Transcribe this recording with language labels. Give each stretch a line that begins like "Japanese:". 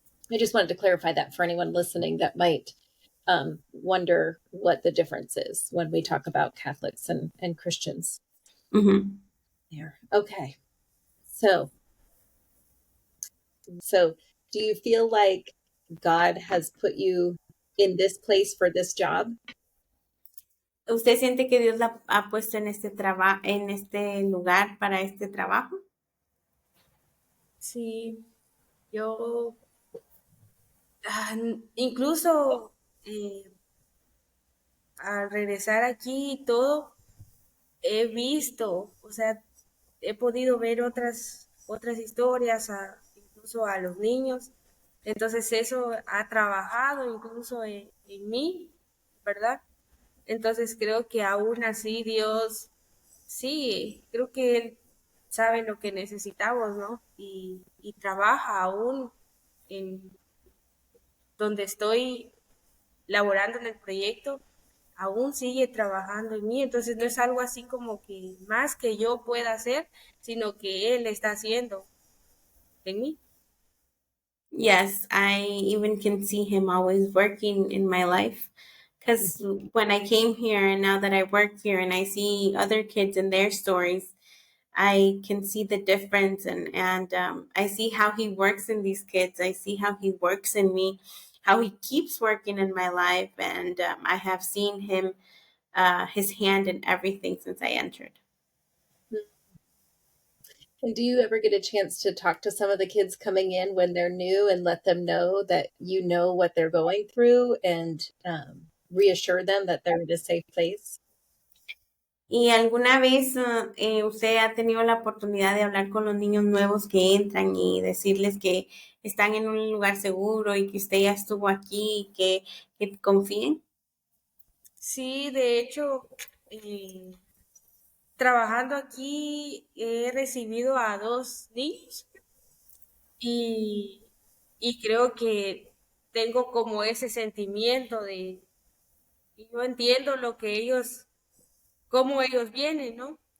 English: I just wanted to clarify that for anyone listening that might wonder what the difference is when we talk about Catholics and Christians. Mm-hmm. There. Okay. So do you feel like God has put you in this place for this job?
Spanish: ¿Usted siente que Dios la ha puesto en en este lugar para este trabajo? Sí, yo incluso al regresar aquí y todo, he visto, o sea, he podido ver otras historias, incluso a los niños. Entonces eso ha trabajado incluso en mí, ¿verdad? Entonces creo que aún así Dios, sí, creo que Él sabe lo que necesitamos, ¿no? Y trabaja aún en donde estoy laborando en el proyecto, aún sigue trabajando en mí. Entonces no es algo así como que más que yo pueda hacer, sino que Él está haciendo en mí.
English: Yes, I even can see him always working in my life. Because when I came here and now that I work here and I see other kids and their stories, I can see the difference, and I see how he works in these kids. I see how he works in me, how he keeps working in my life, and I have seen him, his hand in everything since I entered. And do you ever get a chance to talk to some of the kids coming in when they're new and let them know that you know what they're going through and reassure them that they're in a safe place?
Spanish: ¿Y alguna vez usted ha tenido la oportunidad de hablar con los niños nuevos que entran y decirles que están en un lugar seguro y que usted ya estuvo aquí y que confíen? Sí, de hecho, eh, trabajando aquí he recibido a 2 niños y, y creo que tengo como ese sentimiento de, y yo entiendo lo que ellos, cómo ellos vienen, ¿no?